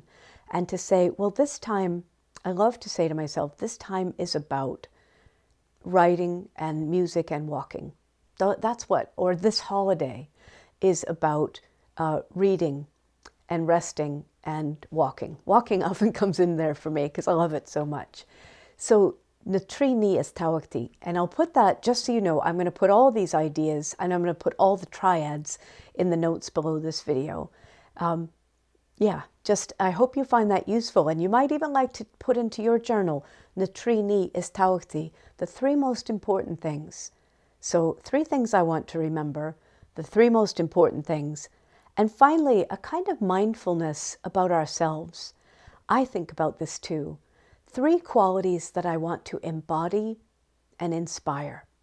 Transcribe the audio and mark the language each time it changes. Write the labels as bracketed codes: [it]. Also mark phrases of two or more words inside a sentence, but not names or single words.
[en] And to say, well, this time, I love to say to myself, this time is about writing and music and walking. That's what, or this holiday is about reading and resting and walking. Walking often comes in there for me because I love it so much. So [ga] na tríní is tábhachtaí, [en] and I'll put that, just so you know, I'm going to put all these ideas and I'm going to put all the triads in the notes below this video. Yeah, just I hope you find that useful, and you might even like to put into your journal [ga] na tríní is tábhachtaí, [en] the 3 most important things. So 3 things I want to remember, the 3 most important things. And finally, a kind of mindfulness about ourselves. I think about this too. 3 qualities that I want to embody and inspire.